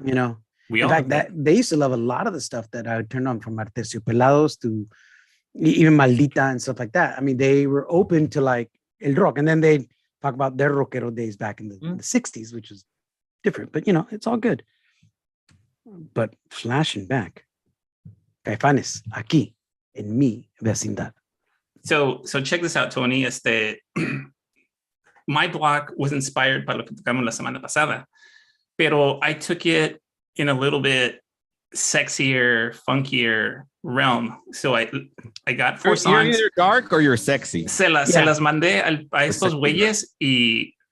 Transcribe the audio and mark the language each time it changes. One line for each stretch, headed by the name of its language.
English: You know, in fact, they used to love a lot of the stuff that I would turn on, from Arterciopelados to even Maldita and stuff like that. I mean, they were open to like el rock, and then they talk about their rockero days back in the 60s, which is different, but you know, it's all good. but flashing back.
Spanish: Caifanes, aquí, en mi vecindad.
English: So check this out, Tony. My block was inspired by
Spanish: lo que tocamos la semana pasada, pero
English: I took it in a little bit sexier, funkier realm. So I got 4 songs. You're either dark or you're sexy.
Spanish: Se las mandé a estos güeyes y